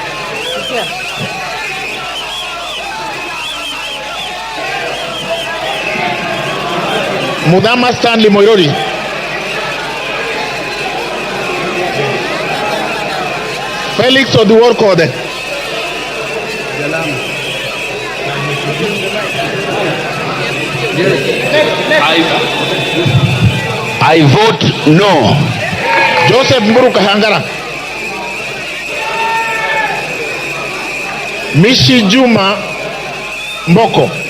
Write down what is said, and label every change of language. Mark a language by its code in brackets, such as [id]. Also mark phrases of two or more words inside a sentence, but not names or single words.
[en] Mudama Stanley Moirori. Felix Oduorkode. I vote no. Joseph Mburu Kahangara. Mishi Juma Mboko.